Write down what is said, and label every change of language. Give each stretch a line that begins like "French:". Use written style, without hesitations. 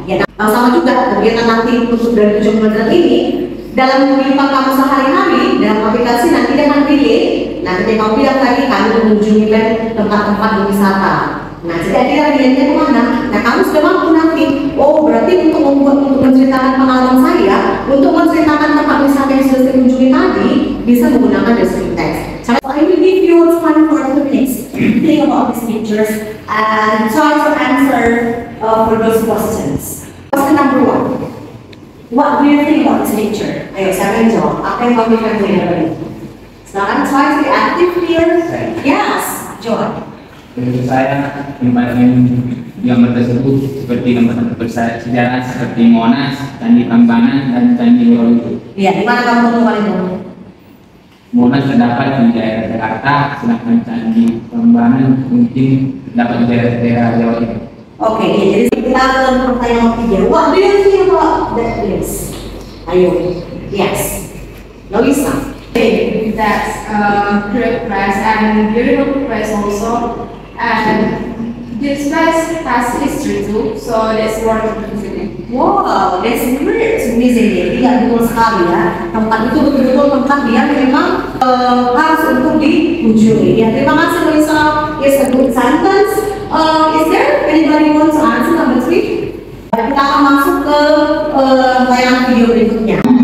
Indonesian: Ya, nah, sama juga kegiatan nanti untuk dari tujuan pembelajaran ini dalam kehidupan kamu sehari-hari dalam aplikasi nanti dengan relay. Nah, ketika kamu bilang tadi kamu mengunjungi tempat-tempat wisata. Nah, jadi akhirnya relay-nya kemana? Nah, kamu sudah mampu nanti. Oh, berarti untuk menceritakan pengalaman saya, untuk menceritakan tempat wisata yang sudah saya bisa menggunakan descriptive text.
English: So I will give you time for 2 minutes to think about these pictures and try to answer for those questions. Question number 1. What do you think about this picture?
Indonesian: Ayo, siapa yang jawab? Apa yang kamu lihat dari ini? Sekarang
English: try to be active here.
Indonesian: Yes, jawab. Menurut saya tempat gambar tersebut seperti tempat bersejarah seperti Monas, Candi Prambanan, dan Candi Borobudur. Iya, di mana kamu temukan itu? Monas terdapat di daerah Jakarta, sedangkan Candi Prambanan mungkin dapat di daerah Jawa Timur. Oke, jadi kita ke pertanyaan ketiga.
English: What do you think about that place?
Indonesian: Ayo, yes. Loisa.
English: That's great place and beautiful place also. And this place has history too, so that's worth visiting. Wow, that's great to visit it.
Indonesian: Iya, betul sekali ya. Tempat itu betul-betul tempat yang memang harus untuk dikunjungi. Ya, terima kasih
English: Loisa. Yes, a good sentence. Is there anybody want to answer number 3?
Indonesian: Kita akan masuk ke tayangan video berikutnya.